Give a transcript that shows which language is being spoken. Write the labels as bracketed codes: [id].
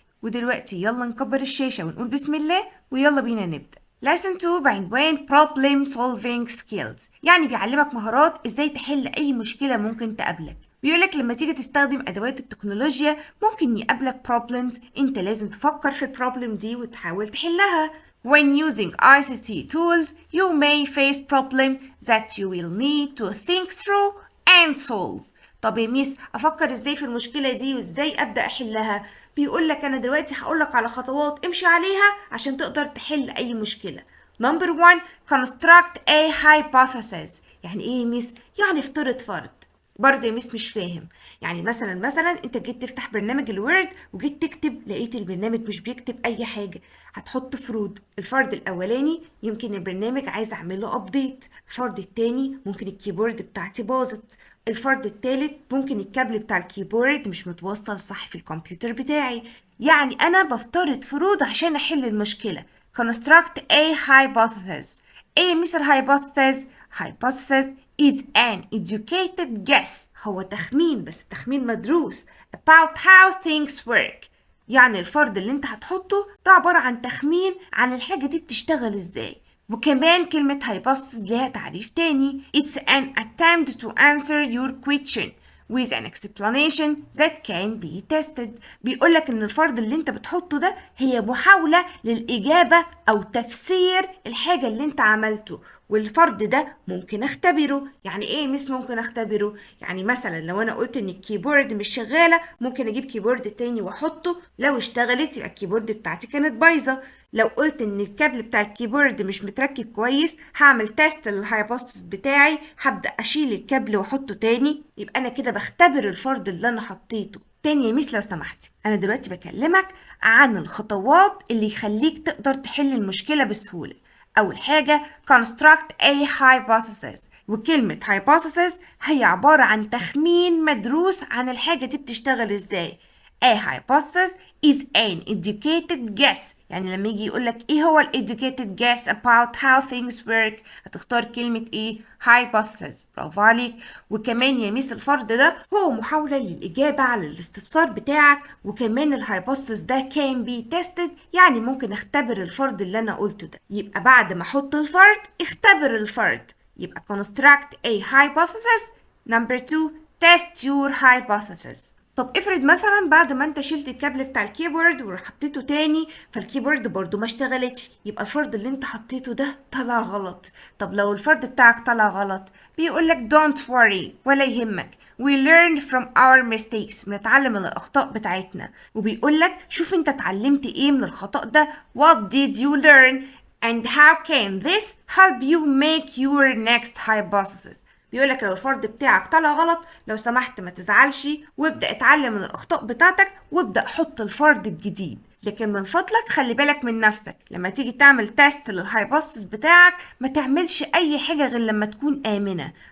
[ar] ودلوقتي يلا نكبر الشاشة ونقول بسم الله ويلا بينا نبدأ. Lesson 2 بعنوان Problem Solving Skills، يعني بيعلمك مهارات ازاي تحل اي مشكلة ممكن تقابلك. بيقولك لما تيجي تستخدم ادوات التكنولوجيا ممكن يقابلك problems، انت لازم تفكر في البروبلم دي وتحاول تحلها. [en] When using ICT tools you may face problem that you will need to think through and solve. [ar] طب يا ميس افكر ازاي في المشكله دي وازاي ابدا احلها؟ بيقول لك انا دلوقتي هقول لك على خطوات امشي عليها عشان تقدر تحل اي مشكله. [en] Number 1 construct a hypothesis. [ar] يعني ايه يا ميس؟ يعني افترض فرض. برضه يا ميس مش فاهم. يعني مثلا انت جيت تفتح برنامج الوورد وجيت تكتب لقيت البرنامج مش بيكتب اي حاجه. هتحط فروض. الفرض الاولاني يمكن البرنامج عايز اعمله ابديت، الفرض التاني ممكن الكيبورد بتاعتي باظت، الفرض التالت ممكن الكابل بتاع الكيبورد مش متوصل صح في الكمبيوتر بتاعي. يعني انا بفترض فروض عشان احل المشكله. [en] construct a hypothesis. ايه مثل hypothesis؟ hypothesis is an educated guess، هو تخمين بس تخمين مدروس about how things work. [ar] يعني الفرض اللي انت هتحطه ده عبارة عن تخمين عن الحاجة دي بتشتغل ازاي. وكمان كلمة hypothesis ليها تعريف تاني. [en] It's an attempt to answer your question with an explanation that can be tested. [ar] بيقولك ان الفرض اللي انت بتحطه ده هي محاولة للإجابة أو تفسير الحاجة اللي انت عملته، والفرض ده ممكن اختبره. يعني ايه مش ممكن اختبره؟ يعني مثلا لو انا قلت ان الكيبورد مش شغالة ممكن اجيب كيبورد تاني واحطه، لو اشتغلت يبقى الكيبورد بتاعتي كانت بايظة. لو قلت ان الكابل بتاع الكيبورد مش متركب كويس هعمل تيست للهايبوثيسيس بتاعي، هبدأ اشيل الكابل واحطه تاني، يبقى انا كده بختبر الفرض اللي انا حطيته. تاني يا ميس لو سمحتي، انا دلوقتي بكلمك عن الخطوات اللي يخليك تقدر تحل المشكلة بسهولة. اول حاجة construct a hypothesis، وكلمة hypothesis هي عبارة عن تخمين مدروس عن الحاجة دي بتشتغل ازاي. [en] A hypothesis is an educated guess. [ar] يعني لما يجي يقولك ايه هو ال educated guess about how things work هتختار كلمة ايه؟ hypothesis. برافو عليك. وكمان يا ميس الفرض ده هو محاولة للإجابة على الاستفسار بتاعك، وكمان الهايبوثيسيس ده can be tested، يعني ممكن اختبر الفرض اللي انا قلته ده. يبقى بعد ما احط الفرض اختبر الفرض. [en] يبقى construct a hypothesis. [ar] Number 2 test your hypothesis. طب افرض مثلا بعد ما انت شلت الكابل بتاع الكيبورد وحطيته تاني فالكيبورد برضو ما اشتغلتش، يبقى الفرض اللي انت حطيته ده طلع غلط. طب لو الفرض بتاعك طلع غلط بيقولك don't worry ولا يهمك، we learn from our mistakes، بنتعلم من الأخطاء بتاعتنا. [en] وبيقولك شوف انت اتعلمت ايه من الخطأ ده، what did you learn and how can this help you make your next hypothesis. [ar] بيقولك لو الفرض بتاعك طلع غلط لو سمحت ما تزعلش وابدأ اتعلم من الأخطاء بتاعتك وابدأ حط الفرض الجديد، لكن من فضلك خلي بالك من نفسك لما تيجي تعمل تيست للهايبوثيسيس بتاعك ما تعملش أي حاجة غير لما تكون آمنة.